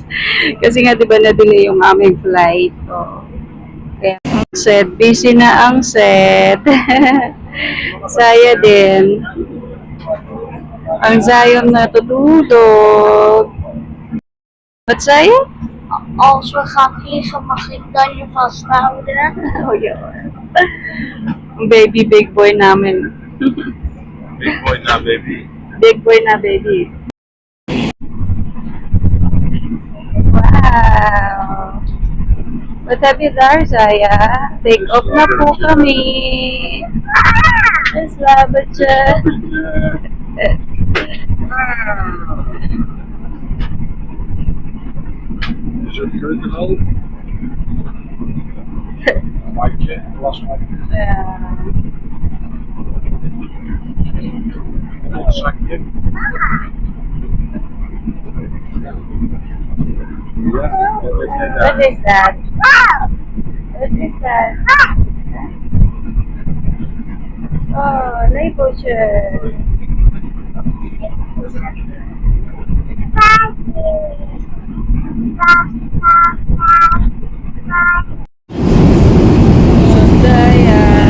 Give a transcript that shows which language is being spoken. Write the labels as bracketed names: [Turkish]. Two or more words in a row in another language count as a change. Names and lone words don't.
[Filipino] Kasi nga, di ba, na-delay yung aming flight. Oh. Kaya, ang set. Busy na ang set. Saya din. Ang Zion natutulog. Ba't Saya? [Dutch] Als we gaan vliegen, mag ik dan je vasthouden? [Filipino] Oh, yun. Ang baby, [English] big boy [Filipino] namin. [English] Big boy na, baby. Big boy na, baby. Wow! What have you there, Zaya? Take off [Filipino] na po kami. Mas labat siya. [Dutch] Is het goed en al? Maatje, glasmaatje. Een zakje. Ja, wat heb jij daar? [English] What is that? What is that? [Dutch] Oh, labeltje. Zaya.